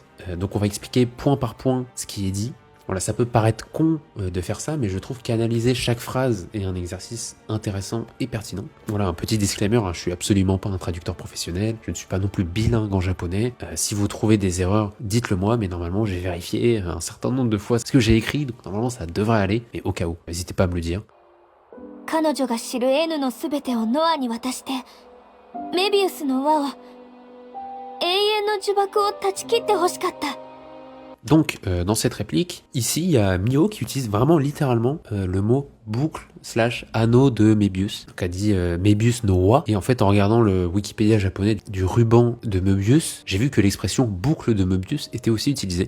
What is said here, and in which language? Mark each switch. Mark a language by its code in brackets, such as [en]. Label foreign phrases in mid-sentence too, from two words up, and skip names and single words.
[fr] Donc on va expliquer point par point ce qui est dit. Voilà, ça peut paraître con de faire ça, mais je trouve qu'analyser chaque phrase est un exercice intéressant et pertinent. Voilà, un petit disclaimer, hein, je suis absolument pas un traducteur professionnel, je ne suis pas non plus bilingue en japonais. Si vous trouvez des erreurs, dites-le moi, mais normalement j'ai vérifié un certain nombre de fois ce que j'ai écrit, donc normalement ça devrait aller, mais au cas où, n'hésitez pas à me le dire. [ja] 彼女が知る N のすべてをノアに渡して、メビウスの輪を、永遠の呪縛を断ち切ってほしかった。 [fr] Donc, dans cette réplique, ici, il y a Mio qui utilise vraiment littéralement le mot boucle / anneau de Mébius. Donc, elle dit [ja] メビウスの輪. [fr] Et en fait, en regardant le Wikipédia japonais du ruban de Möbius, j'ai vu que l'expression boucle de Möbius était aussi utilisée.